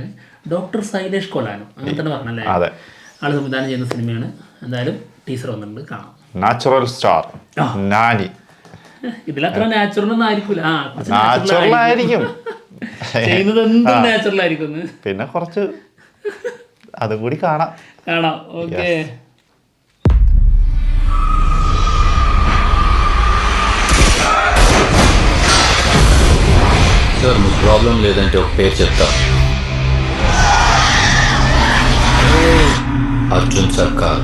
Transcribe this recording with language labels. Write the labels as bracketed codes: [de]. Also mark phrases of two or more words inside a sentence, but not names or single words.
[ml] ഡോക്ടർ സൈലേഷ് കൊലാനോ, അങ്ങനെ തന്നെ പറഞ്ഞല്ലേ, ആള് സംവിധാനം ചെയ്യുന്ന സിനിമയാണ്. എന്തായാലും ടീച്ചർ വന്നിട്ടുണ്ട്, കാണാം. [en] natural star നാനി. [ml] ഇതിലത്ര നാച്ചുറൽ ഒന്നും ആയിരിക്കൂല. നാച്ചുറൽ ആയിരിക്കും, ചെയ്യുന്നത് എന്തും നാച്ചുറൽ ആയിരിക്കും. പിന്നെ കുറച്ച് അതും കൂടി കാണാം. ഓക്കെ. [te] సార్ మీకు ప్రాబ్లం లేదంటే ఒక పేరు చెప్తా. అర్జున్ సర్కార్.